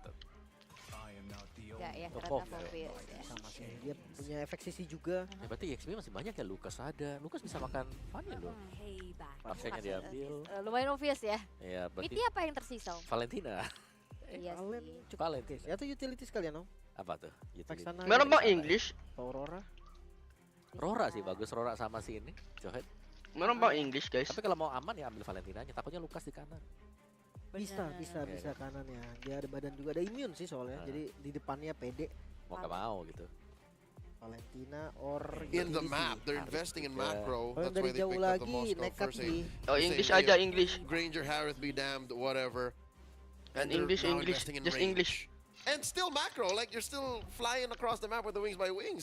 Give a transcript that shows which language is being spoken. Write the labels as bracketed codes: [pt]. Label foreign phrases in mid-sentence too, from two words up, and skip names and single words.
[id] Enggak ya, ternyata Fobia. Sama sih, dia punya efek sisi juga. Ya, berarti XP masih banyak ya. Lucas ada. Lucas bisa makan Fanny loh. Hebat. Parsanya diambil. Lumayan obvious ya. Iya, berarti. Miti apa yang tersisa? Valentina. Iya sih. Valentina. Atau utility sekalian om? Apa tuh? [tl] Meron bang English? [id] Aurora. Rora sih bagus. Rora sama si ini. Jawhead. [tl] Meron bang English guys? [id] Tapi kalau mau aman ya ambil Valentinanya. Takutnya Lucas di kanan. Bisa kanan ya. Dia ada badan juga, ada immune sih soalnya. Jadi di depannya pede. Mau gak mau gitu. [en] Valentina or in the map, they're investing in macro. That's [id] dari [en] why they [id] jauh [en] picked up the [id] lagi [en] Moscow [id] nekat [en] first [id] nih. [en] aid. [id] Oh English aja English. [en] Granger, Harith be damned, whatever. And they're English, now English, investing in just range. English. And still macro, like you're still flying across the map with the wings by wings.